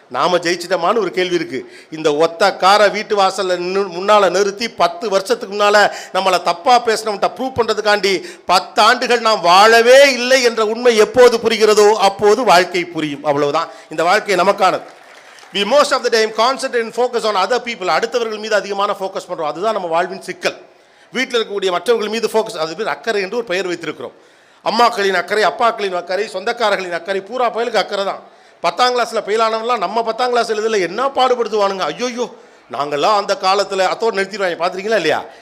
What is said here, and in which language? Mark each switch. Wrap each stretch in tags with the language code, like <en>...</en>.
<ta>நாம் ஜெயிச்சிட்டோமான்னு ஒரு கேள்வி இருக்குது. இந்த ஒத்த காரை வீட்டு வாசலில் முன்னால் நிறுத்தி 10 வருஷத்துக்கு முன்னால் நம்மளை தப்பாக பேசினவன்ட்ட ப்ரூவ் பண்ணுறதுக்காண்டி 10 ஆண்டுகள் நாம் வாழவே இல்லை என்ற உண்மை எப்போது புரிகிறதோ அப்போது வாழ்க்கை புரியும். அவ்வளவுதான் இந்த வாழ்க்கை நமக்கானது.</ta> <en>we most of the time concentrate and focus on other people.</en> <ta>அடுத்தவர்கள் மீது அதிகமான ஃபோக்கஸ் பண்ணுறோம். அதுதான் நம்ம வாழ்வின் சிக்கல். வீட்டில் இருக்கக்கூடிய மற்றவர்கள் மீது ஃபோக்கஸ், அது பேர் அக்கறை என்று ஒரு பெயர் வைத்திருக்கிறோம். அம்மாக்களின் அக்கறை, அப்பாக்களின் அக்கறை, சொந்தக்காரர்களின் அக்கறை, பூரா பயலுக்கு அக்கறை தான். 10ஆம் கிளாஸில் ஃபெயிலானவங்களாம் நம்ம 10ஆம் கிளாஸ் எழுதில் என்ன பாடுபடுத்துவானுங்க. ஐயோயோ, நாங்கள்லாம் அந்த காலத்தில் அத்தோடு நிறுத்திடுவாங்க. பார்த்துருக்கீங்களா இல்லையா?</ta>